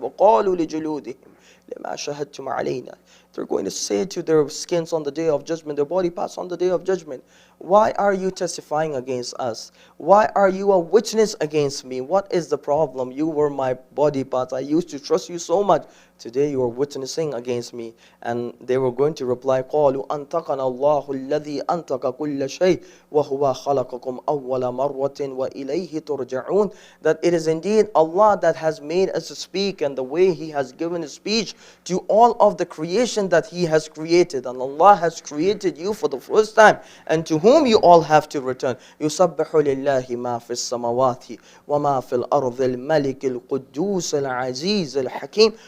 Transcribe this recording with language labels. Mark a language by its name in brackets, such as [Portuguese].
[Arabic] وَقَالُوا لِجُلُودِهِمْ لِمَا شَهَدْتُمْ عَلَيْنَا. [English] They're going to say to their skins on the Day of Judgment, their body parts on the Day of Judgment, why are you testifying against us? Why are you a witness against me? What is the problem? You were my body parts. I used to trust you so much. Today you are witnessing against me. And they were going to reply, [Arabic] قَالُوا أَنْتَقَنَا اللَّهُ الَّذِي أَنْتَقَ كُلَّ شَيْءٍ وَهُوَ خَلَقَكُمْ أَوَّلَ مَرَّةٍ وَإِلَيْهِ تُرْجَعُونَ. [English] That it is indeed Allah that has made us speak, and the way He has given His speech to all of the creation creation that He has created, and Allah has created you for the first time, and to whom you all have to return. [Arabic] يُسَبِّحُ لِلَّهِ مَا فِي السَّمَوَاتِ وَمَا فِي الْأَرْضِ الْمَلِكِ الْقُدُّوسِ الْعَزِيزِ الْحَكِيمِ.